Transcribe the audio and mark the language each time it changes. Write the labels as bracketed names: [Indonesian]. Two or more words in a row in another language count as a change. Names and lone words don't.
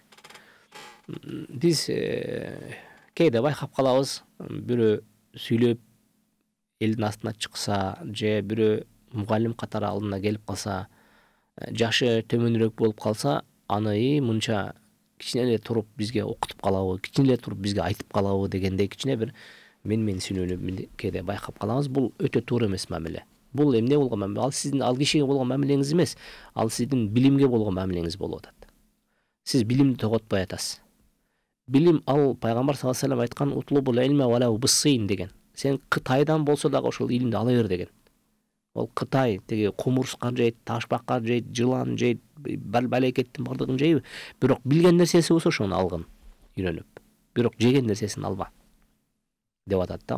[Kyrgyz] Биз кээде байкап калабыз, бирөө сүйлөп элдин астына чыкса же бирөө мугалим катары алдына келип калса, жашы төмөнүрөөк болуп калса, аны мынча кичине эле туруп бизге окутуп калабы, кичине эле туруп бизге айтып калабы дегендей кичине бир менсинүүнү кээде байкап калабыз. Бул өтө туура эмес мамиле. Бул эмне болгон мамиле? Ал сиздин ал кишиге болгон мамилеңиз эмес, ал сиздин билимге болгон мамилеңиз болуп атат. Сиз билимди тоготпой атасыз. Билим ал пайгамбар [Arabic] صلى الله عليه وسلم айткан اطلبوا العلم ولو بالصين деген. [Kyrgyz] Сен Кытайдан болсо дагы ошол илимди ала бер деген. Ол Кытай теги кумурска жейт, ташбакка жейт, жылан жейт, балекеттин бардыгын жейби? Бирок билген нерсеси болсо ошону алгын, үйрөнүп. Бирок жеген нерсесин алба деп атат да.